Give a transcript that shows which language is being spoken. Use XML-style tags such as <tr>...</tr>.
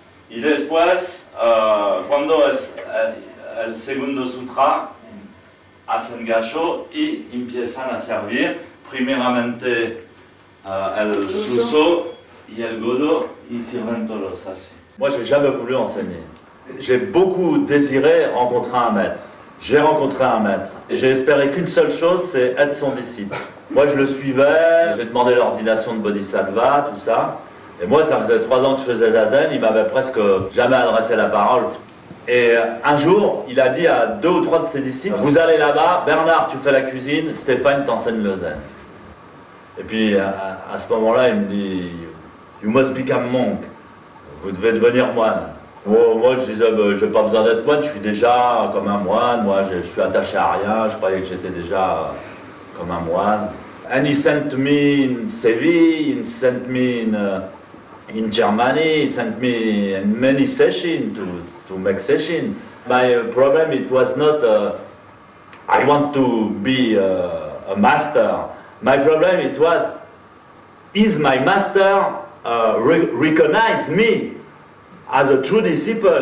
<es>Y después, cuando es el segundo sutra, hacen gacho y empiezan a servir primeramente el Shuso y el Godo y sirven todos así.</es> <fr>Moi, j'ai jamais voulu enseigner. J'ai beaucoup désiré rencontrer un maître. J'ai rencontré un maître et j'ai espéré qu'une seule chose, c'est être son disciple. Moi je le suivais, j'ai demandé l'ordination de Bodhisattva, tout ça, Et moi, ça faisait 3 ans que je faisais Zazen, il m'avait presque jamais adressé la parole. Et un jour, il a dit à 2 ou 3 de ses disciples, vous allez là-bas, Bernard, tu fais la cuisine, Stéphane t'enseigne le zen. Et puis, à ce moment-là, il me dit,</fr> <en>you must become monk.</en> <fr>Vous devez devenir moine. Oh, moi, je disais, je n'ai pas besoin d'être moine, je suis déjà comme un moine, moi, je suis attaché à rien, je croyais que j'étais déjà comme un moine.</fr> <en>And he sent me in Seville, he sent me in Germany, he sent me in many sessions to make sessions. My problem, it was not, I want to be a master. My problem, it was, is my master recognize me as a true disciple?</en>